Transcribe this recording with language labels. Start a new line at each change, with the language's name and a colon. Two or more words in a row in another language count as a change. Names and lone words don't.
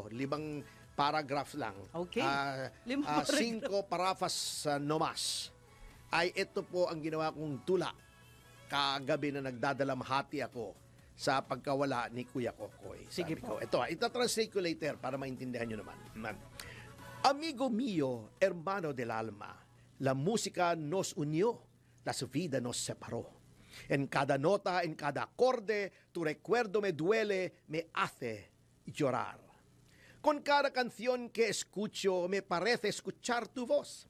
English: 5 paragraph lang. Okay. 5
Filipino: 5 parafas nomas. Ay ito po ang ginawa kong tula kagabi na nagdadalamhati ako sa pagkawala ni Kuya Kokoy. Sige Sabi po. ko, ito, itatranslate ko later para maintindihan nyo naman.
Spanish: Amigo mío, hermano del alma, la música nos unió, la vida nos separó. En cada nota, en cada acorde, tu recuerdo me duele, me hace llorar. Con cada canción que escucho, me parece escuchar tu voz.